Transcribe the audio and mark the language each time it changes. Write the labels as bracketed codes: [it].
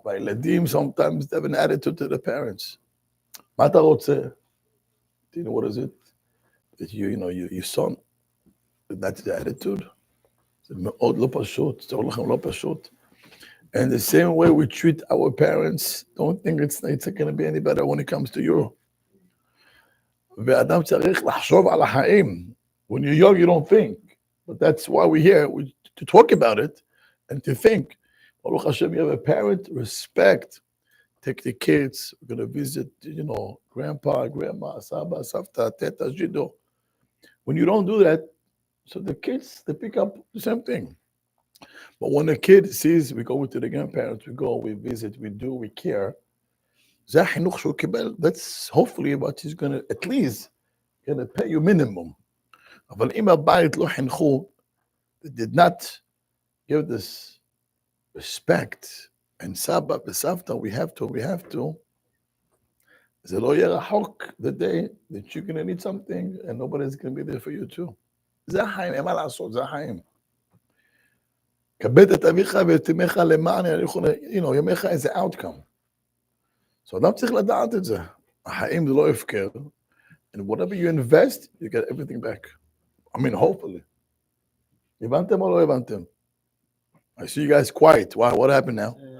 [he] והילדים [en] sometimes they have an attitude to the parents. [he] מה אתה רוצה? [en] Do you know what is it? That your son, that's the attitude. [he] זה מאוד לא פשוט. [en] זה הולך לא פשוט. And the same way we treat our parents, don't think it's going to be any better when it comes to you. [he] ואדם צריך לחשוב על החיים. [en] When you're young, you don't think. But that's why we're here, to talk about it and to think. Baruch Hashem, you have a parent, respect. Take the kids. We're going to visit, grandpa, grandma, saba, savta, teta, jido. When you don't do that, so the kids, they pick up the same thing. But when a kid sees, we go to the grandparents, we visit, we care. That's hopefully what he's going to, at least, going to pay you minimum. But [he] אם הבית לא חינכו, [en] they did not give this respect, and [he] סבא וסבתא, [en] we have to, [he] זה לא יהיה רחוק [en] the day that you're going to need something, and nobody's going to be there for you too. [he] זה החיים, אין מה לעשות, זה החיים. כבד את אביך ואת אמך למען ימיך [en] is the outcome. [he] So אדם צריך לדעת את זה. החיים זה לא הפקר, [en] and whatever you invest, you get everything back. I mean, hopefully. [he] הבנתם או לא הבנתם? [en] I see you guys quiet. Wow, what happened now?